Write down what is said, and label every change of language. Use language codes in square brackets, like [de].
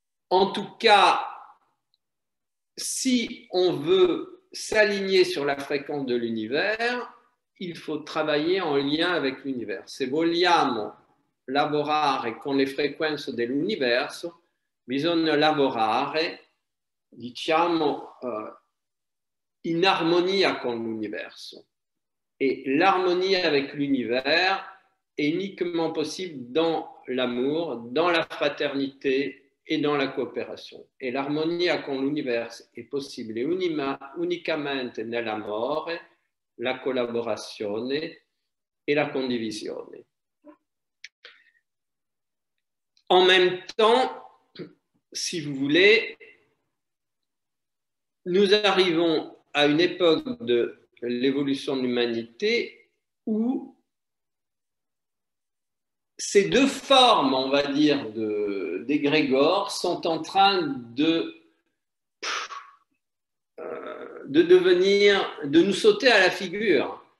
[fr] En tout cas, si on veut s'aligner sur la fréquence de l'univers, il faut travailler en lien avec l'univers. [it] Se vogliamo lavorare con le frequenze dell'universo, bisogna lavorare, diciamo, in armonia con l'universo. [fr] Et l'harmonie avec l'univers est uniquement possible dans l'amour, dans la fraternité et dans la coopération. [it] Et l'armonia con l'universo è possibile unicamente nell'amore, la collaborazione et la condivisione. [fr] En même temps, si vous voulez, nous arrivons à une époque de l'évolution de l'humanité où ces deux formes, on va dire, d'égrégores sont en train de devenir, de nous sauter à la figure.